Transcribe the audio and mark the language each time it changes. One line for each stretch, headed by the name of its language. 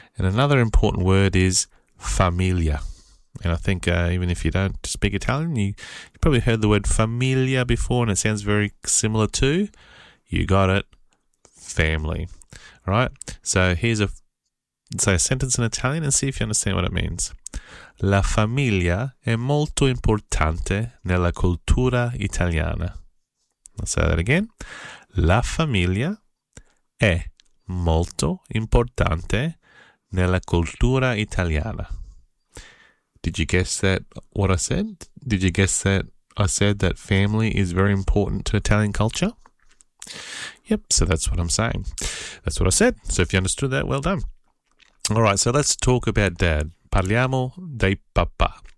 English: And another important word is familia. And I think even if you don't speak Italian, you probably heard the word familia before and it sounds very similar too. You got it. Family. All right. So here's a sentence in Italian and see if you understand what it means.
Italian: La famiglia è molto importante nella cultura italiana.
English: I'll say that again.
Italian: La famiglia è molto importante nella cultura italiana.
English: Did you guess that what I said? Did you guess that I said that family is very important to Italian culture? Yep, so that's what I'm saying. That's what I said. So if you understood that, well done. All right, so let's talk about dad.
Italian: Parliamo dei papà.